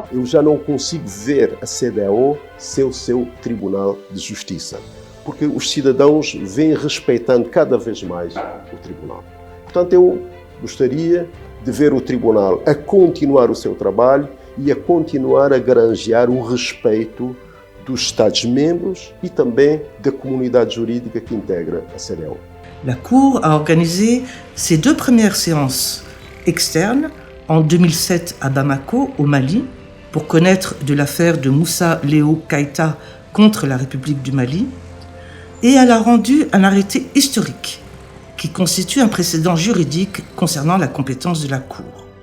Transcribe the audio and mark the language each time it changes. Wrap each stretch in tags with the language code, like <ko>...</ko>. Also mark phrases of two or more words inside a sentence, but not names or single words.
<pt>Eu já não consigo ver a Cedeao sem o seu Tribunal de Justiça, porque os cidadãos vêm respeitando cada vez mais o Tribunal. Portanto, eu gostaria de ver o Tribunal a continuar o seu trabalho e a continuar a granjear o respeito dos Estados-membros e também da comunidade jurídica que integra a Cedeao.</pt> <fr>La Cour a organisé ses 2 premières séances externes en 2007 à Bamako, au Mali, pour connaître de l'affaire de Moussa Léo Keïta contre la République du Mali, et elle a rendu un arrêté historique qui constitue un précédent juridique concernant la compétence de la Cour.</fr>